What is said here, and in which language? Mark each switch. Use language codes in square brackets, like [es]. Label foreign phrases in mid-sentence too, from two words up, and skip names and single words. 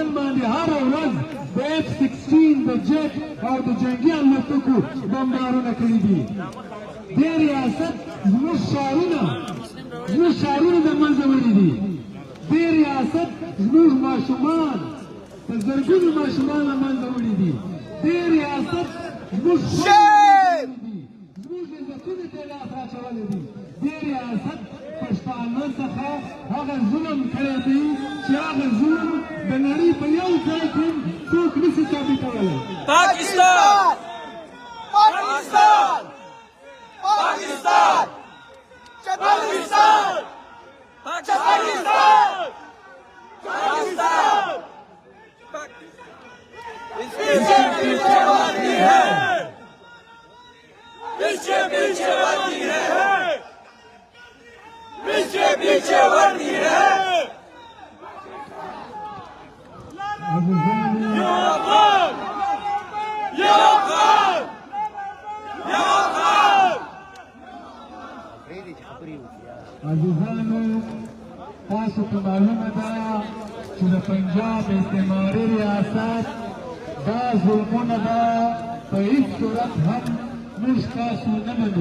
[ps] باندې هر ورځ د F-16 د جیټ او د جنګي الوتکو بمبارونه کړي دي دې ریاست زموږ ښارونه د منځه وړي دي دې ریاست زموږ ماشومان په زرګونو ماشومان له منځه وړي دي دې ریاست زموږ زموږ عزتونو ته لاس اچولی دي دې ریاست په مسلمان څخه هغه ظلم کړی دی چې هغه ظلم د نړۍ په یو ځای کې څوک نشي ثابتولی. [ur] پاکستان پاکستان پاکستان پاکستان پاکستان پاکستان پیچھے پیچھے وردی ہے پیچھے پیچھے وردی ہے پیچھے پیچھے وردی ہے [ps] عزیزانو تاسو ته معلومه ده چې د پنجاب استعماري ریاست دا ظلمونه به په هېڅ صورت هم موږ تاسو نه منو.